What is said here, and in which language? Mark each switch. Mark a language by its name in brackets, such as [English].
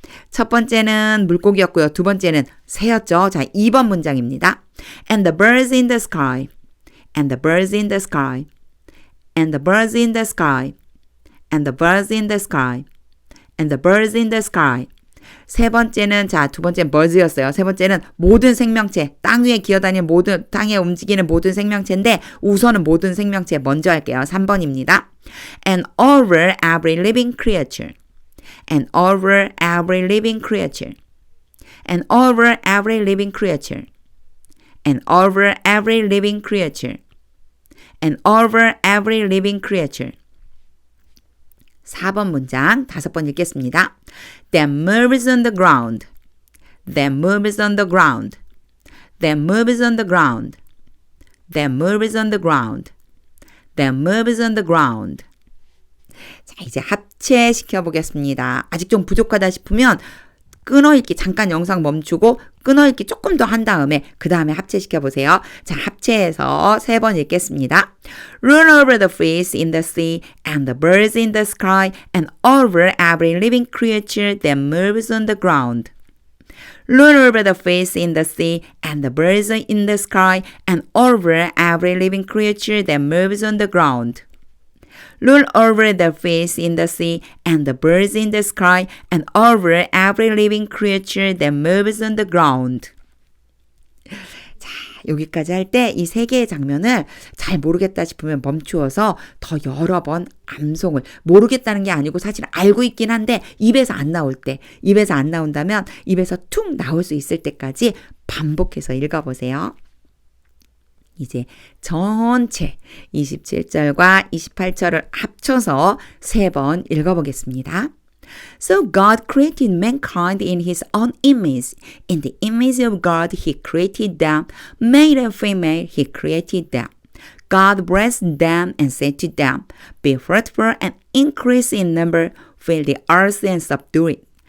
[Korean] 첫 번째는 물고기였고요. 두 번째는 새였죠. 자, 2번 문장입니다. [English] And the birds in the sky. And the birds in the sky. And the birds in the sky. And the birds in the sky. And the birds in the sky. [Korean] 세 번째는, 자, 두 번째는 birds였어요. 세 번째는 모든 생명체, 땅 위에 기어다니는 모든, 땅에 움직이는 모든 생명체인데 우선은 모든 생명체 먼저 할게요. 3번입니다. [English] And over every living creature. And over every living creature. And over every living creature. And over every living creature. And over every living creature. [Korean] 4번 문장 5번 읽겠습니다. [English] That moves on the ground. That moves on the ground. That moves on the ground. That moves on the ground. That moves on the ground. [Korean] 자, 이제 합체시켜 보겠습니다. 아직 좀 부족하다 싶으면 끊어읽기 잠깐 영상 멈추고 끊어읽기 조금 더 한 다음에 그 다음에 합체시켜 보세요. 자, 합체해서 3번 읽겠습니다. [English] Run over the fish in the sea and the birds in the sky and over every living creature that moves on the ground. Run over the fish in the sea and the birds in the sky and over every living creature that moves on the ground. Rule over the fish in the sea and the birds in the sky and over every living creature that moves on the ground. [Korean] 자, 여기까지 할 때 이 3개의 장면을 잘 모르겠다 싶으면 멈추어서 더 여러 번 암송을, 모르겠다는 게 아니고 사실 알고 있긴 한데 입에서 안 나올 때, 입에서 안 나온다면 입에서 툭 나올 수 있을 때까지 반복해서 읽어보세요. 이제 전체 27절과 28절을 합쳐서 3번 읽어보겠습니다. [English] So God created mankind in his own image. In the image of God he created them. Male and female he created them. God blessed them and said to them, Be fruitful and increase in number, fill the earth and subdue it.